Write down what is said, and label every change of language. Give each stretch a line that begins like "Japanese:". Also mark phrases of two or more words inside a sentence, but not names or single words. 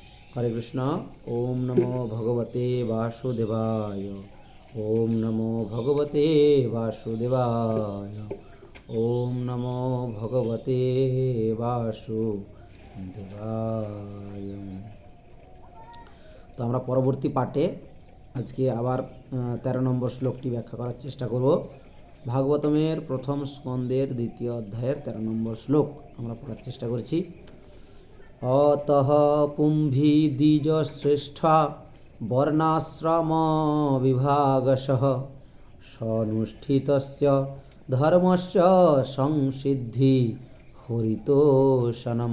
Sanskrit: হরে কৃষ্ণ। ওম নমো ভগবতে বাসুদেবায়। ওম নমো ভগবতে বাসুদেবায়। ওম নমো ভগবতে বাসুদেবায়।
Bangla: তো আমরা পরবর্তী পাঠে আজকে আবার 13 নম্বর শ্লোকটি ব্যাখ্যা করার চেষ্টা করব। ভাগবতমের প্রথম স্কন্দের 2য় অধ্যায়ের 13 নম্বর শ্লোক আমরা পড়ার চেষ্টা করছি।
Sanskrit: অতঃ পুম্ভি দ্বিজ শ্রেষ্ঠা বর্ণাশ্রম বিভাগশঃ সনুষ্ঠিতস্য ধর্মস্য সংসিদ্ধি হরিতোষণম।